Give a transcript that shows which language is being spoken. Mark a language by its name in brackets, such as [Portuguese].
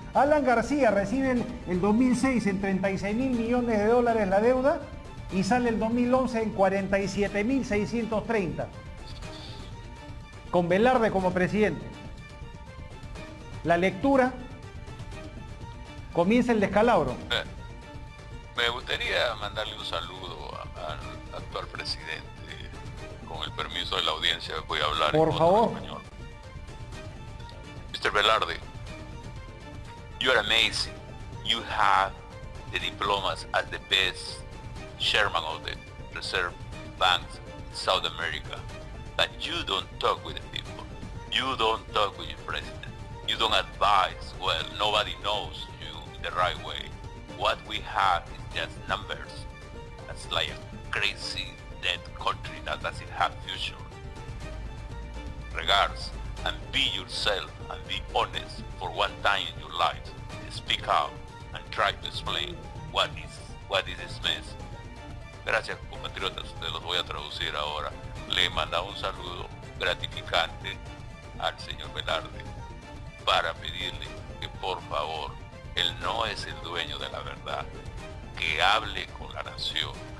[Spanish] Alan García recibe el 2006 en 36 mil millones de dólares la deuda y sale el 2011 en 47.630 con Velarde como presidente. La lectura, comienza el descalabro. Me gustaría mandarle un saludo al actual presidente. Con el permiso de la audiencia voy a hablar por favor. Español. Mr. [English] Velarde, you are amazing. You have the diplomas as the best chairman of the Reserve Banks in South America. But you don't talk with the people. You don't talk with your president. You don't advise. Well, nobody knows you the right way. What we have is just numbers. That's like a crazy dead country that doesn't have future. Regards, and be yourself and be honest for one time in your life. Speak out and try to explain what is this mess. [Spanish] Gracias, compatriotas, te los voy a traducir ahora. Le manda un saludo gratificante al señor Velarde para pedirle que por favor, él no es el dueño de la verdad, que hable con la nación.